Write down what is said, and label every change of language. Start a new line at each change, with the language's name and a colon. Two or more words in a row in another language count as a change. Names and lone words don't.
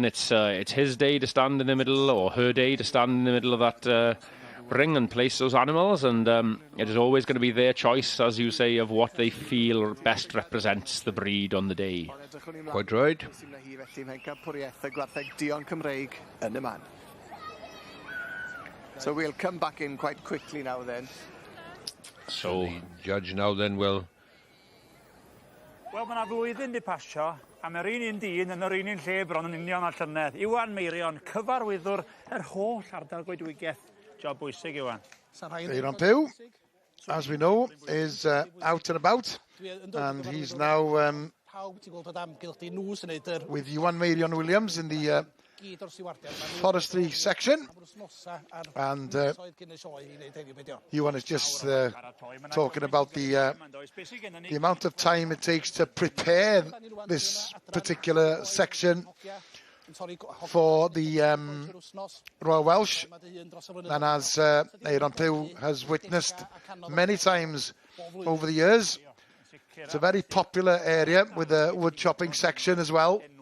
English: It's his day to stand in the middle, or her day to stand in the middle of that ring and place those animals, and it is always going to be their choice, as you say, of what they feel best represents the breed on the day. Quite right. So we'll come back in quite quickly now then. So the judge now then will...
Welsh: Wel, mae yna flwyddyn di pasio, a mae'r un dyn yn yr un lle bron yn union a llynedd. Iwan Meirion, cyfarwyddwr yr holl ardal goedwigaeth. Job bwysig, Iwan.
English: Iwan Pew, as we know, is out and about, and he's now with Iwan Meirion Williams in the forestry section, and Llun is just talking about the amount of time it takes to prepare this particular section for the Royal Welsh, and as Aaron Pugh has witnessed many times over the years, it's a very popular area with a wood chopping section as well.